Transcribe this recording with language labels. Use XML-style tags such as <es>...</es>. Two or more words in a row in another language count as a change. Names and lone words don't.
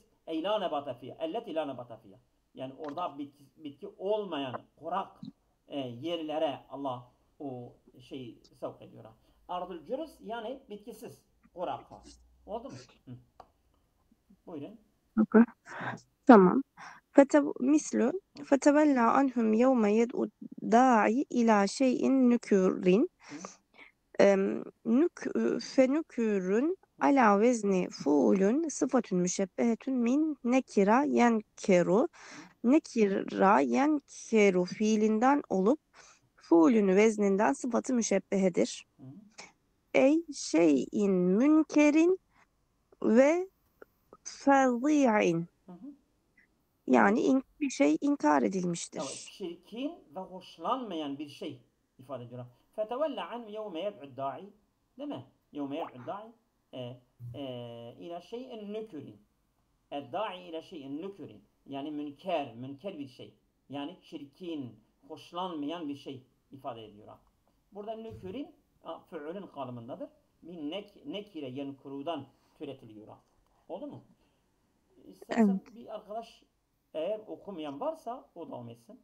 <ar>أي لا نبات فيها. التي لا نبات فيها.</ar> <tr>Yani orada bitki olmayan kurak yerlere Allah o şeyi sevk ediyor.</tr> <ar>أرض جرز</ar> <tr>yani bitkisiz. Kurak. Oldu mu? Hı. Buyurun. Okay. Tamam.</tr> <ar>مثل فتولى عنهم يوم يدعو الداعي إلى شيء نكر فنكر على وزن فول صفة مشبهة من نكر ينكر. نكر ينكر</ar> <tr>fiilinden olup fuulün vezninden sıfatı müşebbehedir.</tr> <ar>أي شيء منكر وفظيع.</ar> <tr>Yani bir şey inkar edilmiştir. Evet, çirkin ve hoşlanmayan bir şey ifade ediyor.</tr> <ar>فَتَوَلَّ عَنْ يَوْمَ يَدْعُ الدَّاعِ.</ar> <tr>Değil mi?</tr> <ar>يَوْمَ يَدْعُ الدَّاعِ اِلَى شَيْءٍ نُكُرٍ. اَدَّاعِ اِلَى شَيْءٍ نُكُرٍ.</ar> <tr>Yani münker bir şey. Yani çirkin, hoşlanmayan bir şey ifade ediyor. Burada nükürün fü'ülün kalıbındadır.</tr> <ar>من نكر</ar> <tr>yenkurudan türetiliyor. Oldu mu? İstersen Evet. bir arkadaş eğer okumayan varsa o devam etsin.</tr>